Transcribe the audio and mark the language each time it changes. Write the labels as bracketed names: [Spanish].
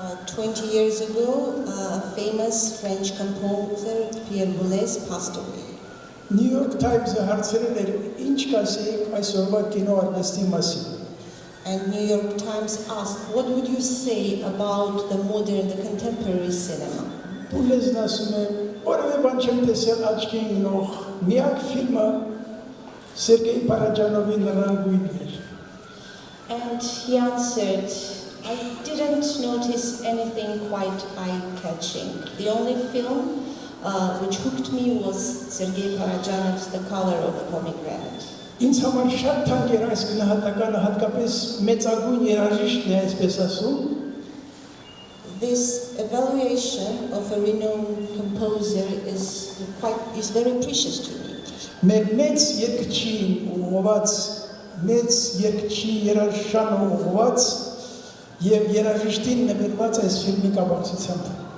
[English] 20 years ago, a famous French composer, Pierre Boulez, passed away. [Armenian] New York Times-ը հարցրել էր ինչ կասեիք այսօրվա կինոարվեստի մասին։ [English] And New York Times asked, what would you say about the modern, the contemporary cinema? [Armenian] Բուլեզն ասում է, որևէ բան չեմ տեսել աչքի ընկնող, միակ ֆիլմը Սերգեյ Փարաջանովի Նռան գույնն էր։ [English] And he answered, I didn't notice anything quite eye-catching. The only film which hooked me was Sergei Parajanov's The Color of Pomegranate. [Armenian] Ինձ համար շատ թանկ էր այս գնահատականը, հատկապես մեծագույն երաժիշտն է այսպես ասում։ [English] This evaluation of a renowned composer is very precious to me. [Armenian] Մեր մեծ երգչին ուղղված, մեծ երգչի երաժշտան ուղղված եւ երաժիշտին նվիրված այս ֆիլմի կապակցությամբ։